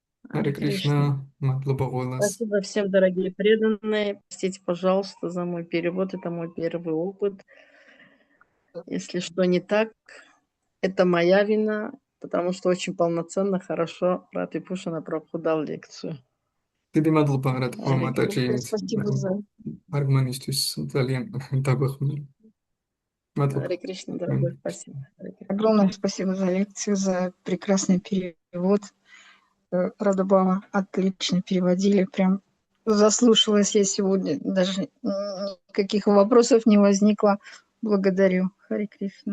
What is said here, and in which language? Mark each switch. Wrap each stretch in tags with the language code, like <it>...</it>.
<ka>Харе Кришна, мадлоба голос.</ka> <ru>Спасибо всем, дорогие преданные. Простите, пожалуйста, за мой перевод. Это мой первый опыт. Если что не так, это моя вина, потому что очень полноценно, хорошо Рати Пушана Прабху дал лекцию.</ru> <ka>დიდი მადლობა რა თქმა უნდა</ka> <ru>Спасибо за</ru> <ka>არგმანისთვის ძალიან დაგვეხმარა. მადლობა.</ka> <ru>Харе Кришна, дорогой, спасибо. Огромное спасибо за лекцию, за прекрасный перевод. Радабама отлично переводили, прям заслушалась я сегодня, даже никаких вопросов не возникло. Благодарю. Харе Кришна.</ru>